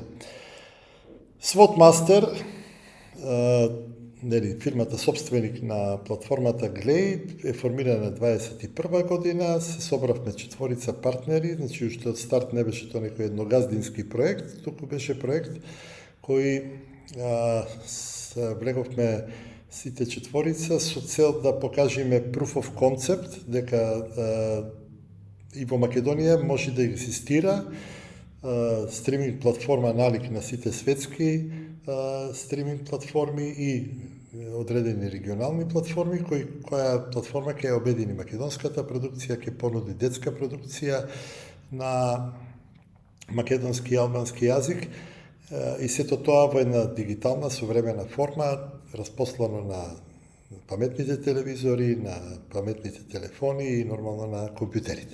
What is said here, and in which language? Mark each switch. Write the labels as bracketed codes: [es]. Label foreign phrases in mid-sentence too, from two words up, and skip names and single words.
[mk] Swotmaster, фирмата собственик на платформата Glay, е формирана 21 година, се собравме четворица партнери, значи уште од старт не беше тоа некој едногаздински проект, туку беше проект кој влеговме сите четворица со цел да покажеме [en] proof of concept, [mk] дека и во Македонија може да екзистира стриминг платформа налик на сите светски стриминг платформи и одредени регионални платформи, која платформа ќе обедини македонската продукција, ќе понуди детска продукција на македонски и албански јазик и сето тоа во една дигитална современа форма, распослано на паметните телевизори, на паметните телефони и нормално на компјутерите.